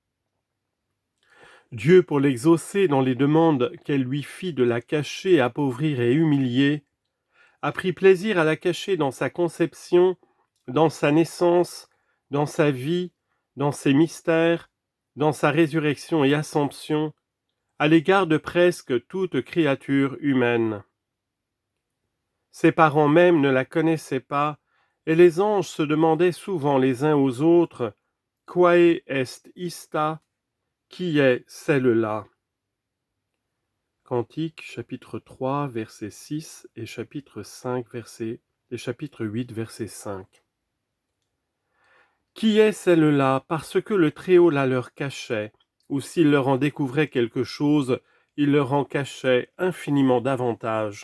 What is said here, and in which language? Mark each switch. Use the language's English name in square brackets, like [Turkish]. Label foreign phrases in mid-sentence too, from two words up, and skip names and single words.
[French] Dieu, pour l'exaucer dans les demandes qu'elle lui fit de la cacher, appauvrir et humilier, a pris plaisir à la cacher dans sa conception, dans sa naissance, dans sa vie, dans ses mystères, dans sa résurrection et assomption, à l'égard de presque toute créature humaine. Ses parents même ne la connaissaient pas, et les anges se demandaient souvent les uns aux autres « [Latin] Quae est ista [French] » qui est celle-là. Cantique, chapitre 3, verset 6 et chapitre 8, verset 5. Qui est celle-là parce que le Très-Haut la leur cachait, ou s'il leur en découvrait quelque chose, il leur en cachait infiniment davantage.